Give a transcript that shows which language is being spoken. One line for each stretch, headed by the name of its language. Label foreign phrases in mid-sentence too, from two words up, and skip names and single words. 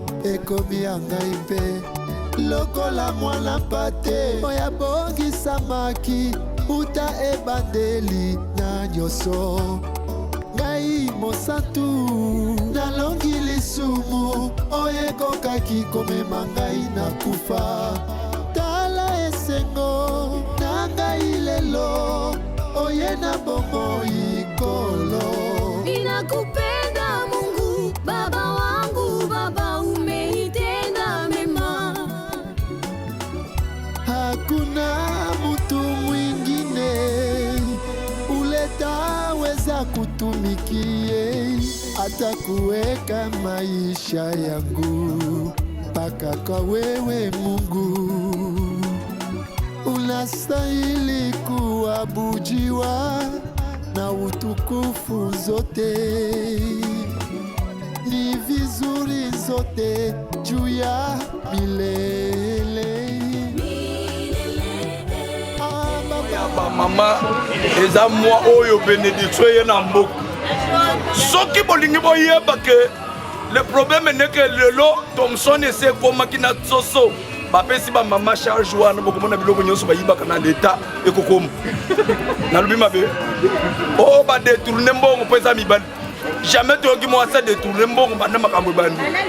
Lingala: ekomi ya ngai mpe lokola mwana mpate oyo abongisamaki uta ebandeli na nyonso ngai mosantu nalongi lisumu oyo ekokaki komema ngai na kufa tala esengo na ngai lelo oye na bomoi kolo
Swahili: ninakupenda Mungu baba wangu baba umeitenda mema hakuna mtu mwingine uletaweza kutumikie hata kuweka maisha yangu mpaka kwa wewe Mungu unastahili kuabudiwa na utukufu zote ni vizuri zote juu ya milele
Lingala: mama eza mwa oyo bénédiction ye na mboka soki bolingi boyeba
French: ke le problème n'est que
Lingala: lelo Thomson ese ekomaki na soso bapesi bamama charge wana bokomona biloko nyonso bayibaka na leta ekokoma nalobi mabe oyo badetourne mbongo mpo eza mibali jamais toyoki mwasi adetourne mbongo banda makambo ebandi